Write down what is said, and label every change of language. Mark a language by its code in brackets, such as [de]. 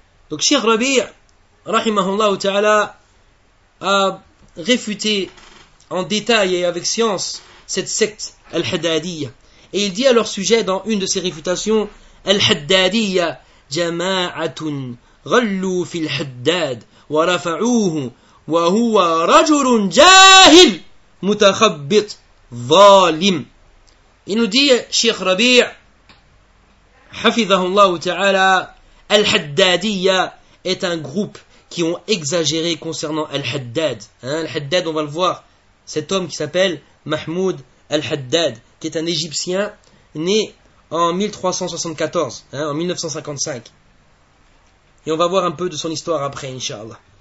[fr] Donc, Cheikh Rabi', rahimahullah ta'ala, a réfuté en détail et avec science cette secte al-Haddadiyya. Et il dit à leur sujet dans une de ses réfutations, al-Haddadiyya. [ar] جماعة غلوا في الحداد ورفعوه وهو رجل جاهل متخبط ظالم. [fr] Il nous dit, Cheikh Rabi', [ar] حفظه الله تعالى, [fr] الحدادية est un groupe qui ont exagéré concernant الحداد. Hein, الحداد, on va le voir, cet homme qui s'appelle Mahmoud الحداد, qui est un Égyptien né en 1374, hein, en 1955. Et on va voir un peu de son histoire après, Inch'Allah.